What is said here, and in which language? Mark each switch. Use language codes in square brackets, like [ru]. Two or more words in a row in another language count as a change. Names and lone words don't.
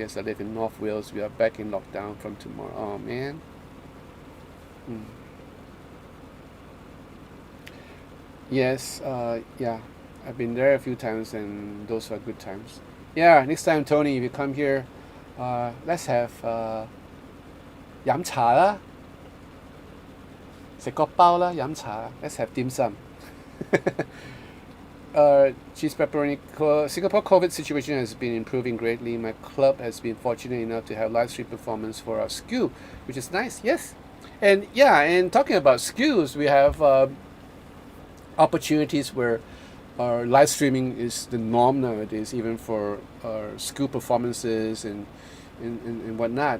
[en] As I live in North Wales, we are back in lockdown from tomorrow. Oh man. Yes. Yeah. I've been there a few times, and those are good times. Yeah. Next time, Tony, if you come here, let's have [yue] 飲茶啦，食個包啦，飲茶。 [en] Let's have dim sum. Cheese pepperoni. Singapore COVID situation has been improving greatly. My club has been fortunate enough to have live stream performance for our SKU, which is nice. Yes, and talking about SKUs, we have opportunities where our live streaming is the norm nowadays, even for our SKU performances and whatnot.